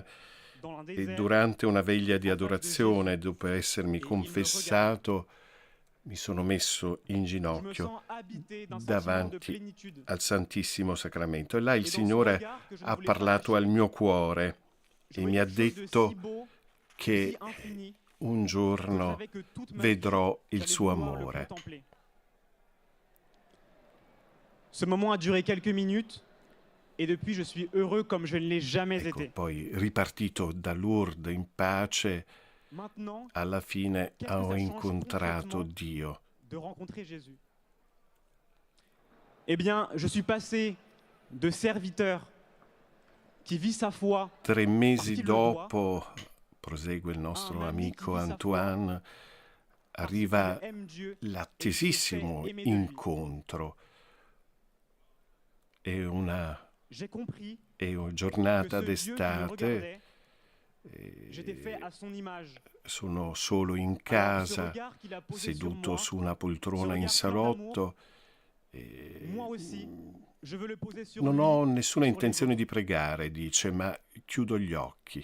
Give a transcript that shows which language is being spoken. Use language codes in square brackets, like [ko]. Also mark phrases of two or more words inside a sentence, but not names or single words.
[it] E durante una veglia di adorazione, dopo essermi confessato, mi sono messo in ginocchio davanti al Santissimo Sacramento e là il Signore ha parlato al mio cuore e mi ha detto che un giorno vedrò il suo amore. [fr] Ce moment a duré quelques minutes. Et depuis, je suis heureux comme je ne l'ai jamais été. [it] Poi, ripartito da Lourdes in pace, alla fine ho incontrato Dio. [fr] De rencontrer Jésus. Eh bien, je suis passé de serviteur qui vit sa foi. [it] 3 mesi dopo, prosegue il nostro amico Antoine, arriva l'attesissimo incontro. È una giornata d'estate, sono solo in casa, seduto su una poltrona in salotto, Non ho nessuna intenzione di pregare, dice, ma chiudo gli occhi.